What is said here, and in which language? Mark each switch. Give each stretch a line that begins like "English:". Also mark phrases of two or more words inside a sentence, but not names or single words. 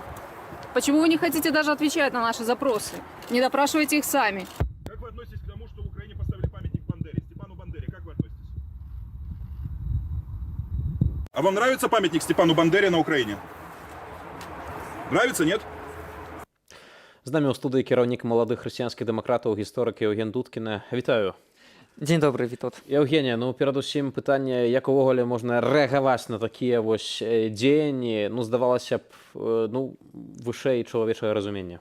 Russian: Почему вы не хотите даже отвечать на наши запросы? Не допрашивайте их сами. Как вы относитесь к тому, что в Украине поставили памятник Бандере, Степану Бандере? Как вы относитесь? А вам нравится памятник Степану Бандере на Украине? Нравится, нет?
Belarusian: З намі ў студыі кіраўнік маладых хрысціянскіх дэмакратаў, гісторык Еўген Дудкіна. Вітаю. Дзень добры, Вітот. Еўгенія, ну перадусім пытанне, як увогуле можна рэагаваць на такія вось дзеянні, ну здавалася б, ну вышэй чалавечае разуменне.